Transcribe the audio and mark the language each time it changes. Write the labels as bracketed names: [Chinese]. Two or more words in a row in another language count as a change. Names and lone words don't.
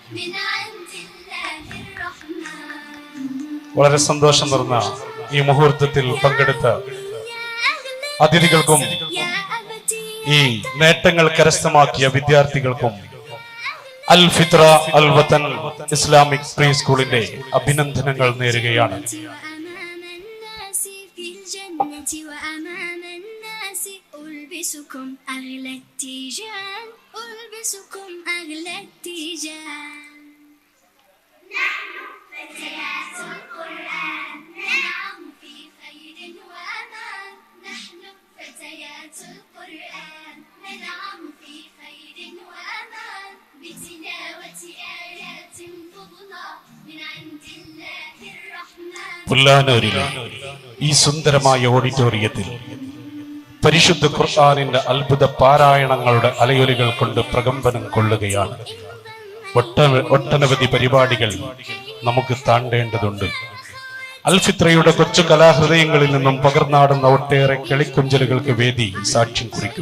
[Malayalam] വളരെ സന്തോഷം നിറഞ്ഞ ഈ മുഹൂർത്തത്തിൽ പങ്കെടുത്ത അതിഥികൾക്കും ഈ നേട്ടങ്ങൾ കരസ്ഥമാക്കിയ വിദ്യാർത്ഥികൾക്കും അൽ ഫിത്ര അൽ വതൻ ഇസ്ലാമിക് പ്രീ സ്കൂളിന്റെ അഭിനന്ദനങ്ങൾ നേരുകയാണ്. [Arabic] ألبسكم أغلى التيجان ألبسكم أغلى التيجان نحن فتيات القرآن ننعم في خير وأمان نحن فتيات القرآن ننعم في خير وأمان بتلاوة آيات فضلا من عند الله الرحمن. [Malayalam] പുല്ലാനൂരിലെ ഈ സുന്ദരമായ ഓഡിറ്റോറിയത്തിൽ പരിശുദ്ധ ഖുർആനിന്റെ അത്ഭുത പാരായണങ്ങളുടെ അലയൊലികൾ കൊണ്ട് പ്രകമ്പനം കൊള്ളുകയാണ്. ഒട്ടനവധി പരിപാടികൾ നമുക്ക് താണ്ടേണ്ടതുണ്ട്. അൽ ഫിത്രയുടെ കൊച്ചു കലാഹൃദയങ്ങളിൽ നിന്നും പകർന്നാടുന്ന ഒട്ടേറെ കിളിക്കൊഞ്ചലുകൾക്ക് വേദി സാക്ഷ്യം കുറിക്കും.